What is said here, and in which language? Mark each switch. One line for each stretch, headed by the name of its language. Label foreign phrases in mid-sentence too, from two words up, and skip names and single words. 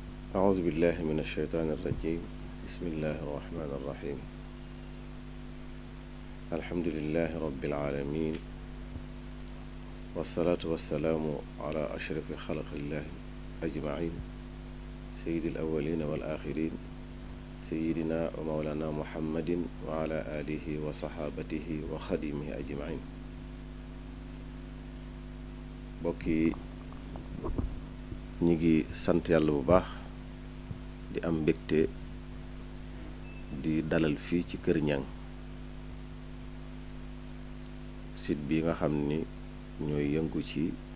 Arabic: أعوذ بالله من الشيطان الرجيم بسم الله الرحمن الرحيم الحمد لله رب العالمين والصلاة والسلام على أشرف خلق الله أجمعين سيد الأولين والآخرين سيدنا ومولانا محمد وعلى آله وصحابته وخديمه أجمعين bokki
Wolof: ñi ngi sant yàlla bu baax di am mbégte di dalal fii ci Kër Niang site bi nga xam ni ñooy yëngu ci